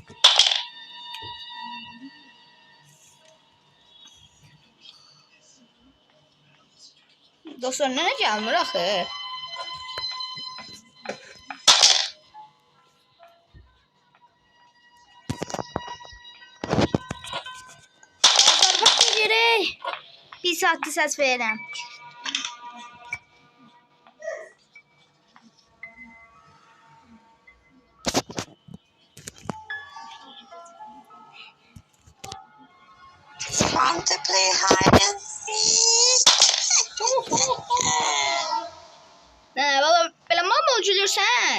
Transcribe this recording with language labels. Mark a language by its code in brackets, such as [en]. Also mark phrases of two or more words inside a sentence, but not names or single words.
[az] Dostlar mənə gəlmir axı. Bax görək. Bir saatdır səs verirəm. [en] Want to play hide and seek? [az] Valla belə mal gülürsən.